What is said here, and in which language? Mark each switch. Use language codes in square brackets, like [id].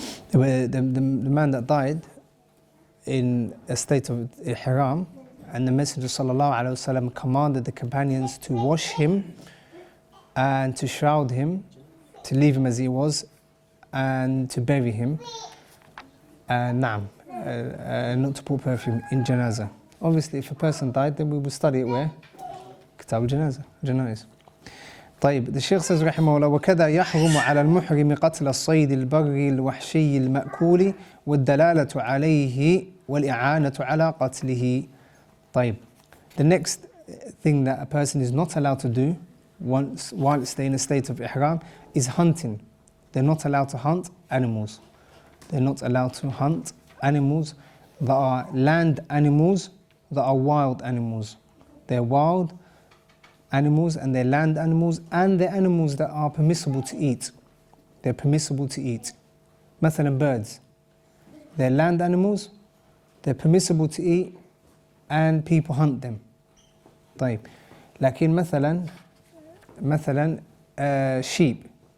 [en] The man that died in a state of ihram, and the Messenger ﷺ commanded the companions to wash him and to shroud him, to leave him as he was, and to bury him, and not to put perfume in janazah. Obviously, if a person died, then we will study it where? Kitab al-Janazah, Janaiz. [ar] طيب, [en] the Shaykh says [ar] رحمه الله وكذا يحرم على المحرم قتل الصيد البري الوحشي المأكول والدلالة عليه والإعانة على قتله. [en] طيب, the next thing that a person is not allowed to do while staying in a state of ihram is hunting. They're not allowed to hunt animals. They're not allowed to hunt animals that are land animals, that are wild animals. They're wild animals and they're land animals and they're animals that are permissible to eat. They're permissible to eat. مثلا birds. They're land animals, they're permissible to eat and people hunt them. [ar] طيب. لكن مثلا sheep.